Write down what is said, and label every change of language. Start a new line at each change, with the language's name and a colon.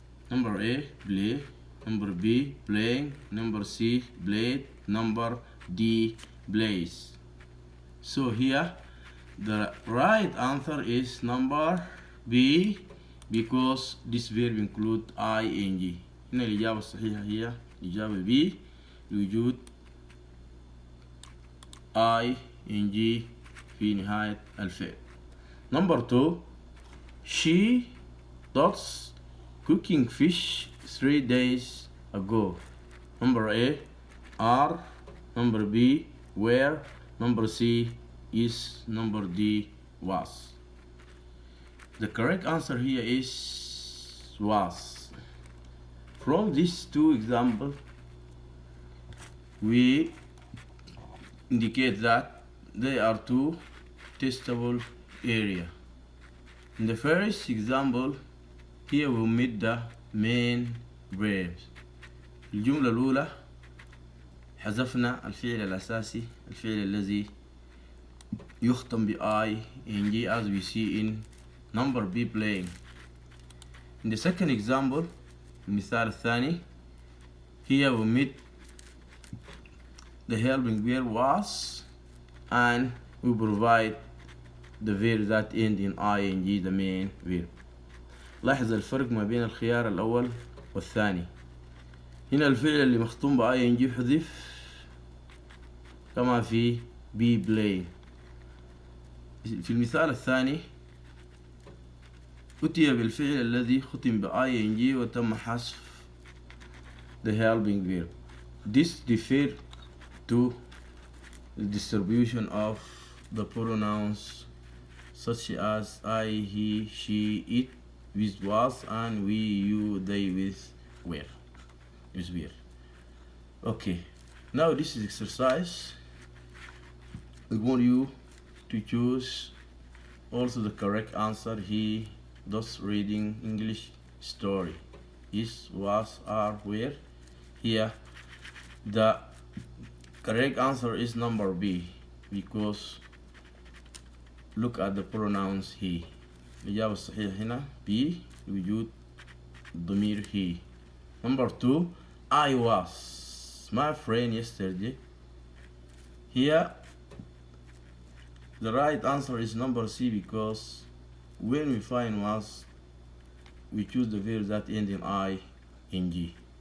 English: Number A, play. Number B, playing. Number C, played. Number D, plays. So here the right answer is number B, because this verb include ing.
Arabic: هنا الإجابة الصحيحة هي إجابة B لوجود ing في نهاية الفعل.
English: Number 2, she does cooking fish 3 days ago. Number A, are. Number B, where. Number C, is. Number D, was. The correct answer here is was. From these two examples, we indicate that they are two testable areas. In the first example, here we meet the main verbs.
Arabic: الجملة الأولى حذفنا الفعل الأساسي، الفعل الذي يختم ب ing,
English: as we see in number B, playing. In the second example,
Arabic: المثال الثاني,
English: here we meet the helping verb was, and we provide the verb that end in ing, the main verb.
Arabic: لاحظ الفرق ما بين الخيار الأول والثاني. هنا الفعل اللي مختوم ب ing حذف كما في be playing. في المثال الثاني أتي بالفعل الذي ختم ب ing وتم حذف the helping verb.
English: This refers to the distribution of the pronouns such as I, he, she, it with was, and we, you, they with were. Okay, now this is exercise. We want you to choose also the correct answer. He does reading English story. Is, was, are, where. Here the correct answer is number B, because look at the pronouns he.
Arabic: الإجابة الصحيحة هنا B وجود ضمير he.
English: Number 2, I was my friend yesterday. Here the right answer is number C, because when we find was, we choose the verb that end in ing.